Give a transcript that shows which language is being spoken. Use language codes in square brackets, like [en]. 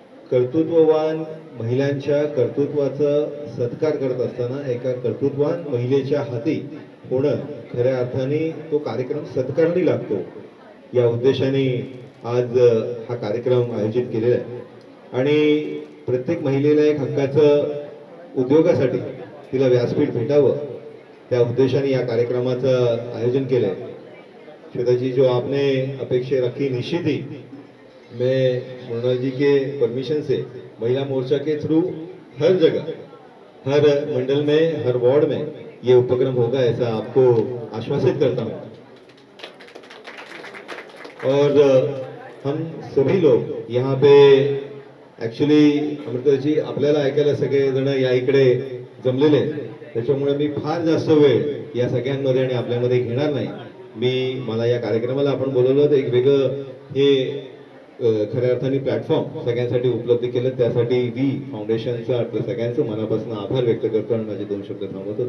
[mr] कर्तृत्ववान महिलांच्या कर्तृत्वाचा सत्कार करत असताना एका कर्तृत्ववान महिलेच्या हाती होणं खऱ्या अर्थाने तो कार्यक्रम सत्कारणी लागतो, या उद्देशाने आज हा कार्यक्रम आयोजित केलेला आहे। आणि प्रत्येक महिलेला एक हक्काचं उद्योगासाठी तिला व्यासपीठ भेटावं, त्या उद्देशाने या कार्यक्रमाचं आयोजन केलं आहे। [hi] श्वेता जी, जो आपने अपेक्षा रखी, निश्चित ही मैं मृणाल जी के परमिशन से महिला मोर्चा के थ्रू हर जगह, हर मंडल में, हर वार्ड में ये उपक्रम होगा, ऐसा आपको आश्वासित करता हूँ। और हम सभी लोग यहाँ पे [mr] ॲक्च्युली अमृता जी, आपल्याला ऐकायला सगळे जण या इकडे जमलेले, त्याच्यामुळे मी फार जास्त वेळ या सगळ्यांमध्ये आणि आपल्यामध्ये घेणार नाही। मला या कार्यक्रमाला आपण बोलवलं तर एक वेगळं हे खऱ्या अर्थाने प्लॅटफॉर्म सगळ्यांसाठी उपलब्ध केलं, त्यासाठी वी फाउंडेशनचा आपल्या सगळ्यांचं मनापासून आभार व्यक्त करतो आणि माझे 2 शब्द थांबवतो।